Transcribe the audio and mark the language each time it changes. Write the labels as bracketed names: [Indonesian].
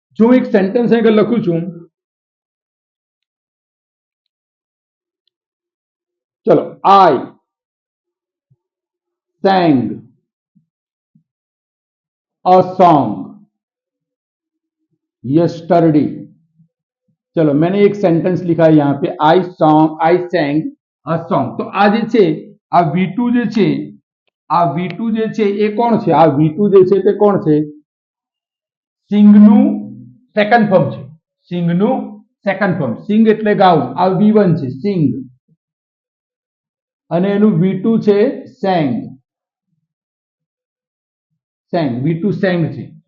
[Gujarati] જો હું એક સેન્ટેન્સ અહીં લખું છું, ચલો, આઈ sang a song yesterday। [Hindi] चलो मैंने एक सेंटेंस लिखा है यहाँ पे, आई sang a song। [Gujarati] तो आ जे छे आ V2 जे छे, आ V2 जे छे ए कोण छे, आ V2 जे छे ते कोण छे, સિંગ નું સેકન્ડ ફોર્મ છે, સિંગ નું સેકન્ડ ફોર્મ, સિંગ એટલે ગાવું, આ V1 છે સિંગ, અને એનું V2 છે sang, sang V2 sang છે।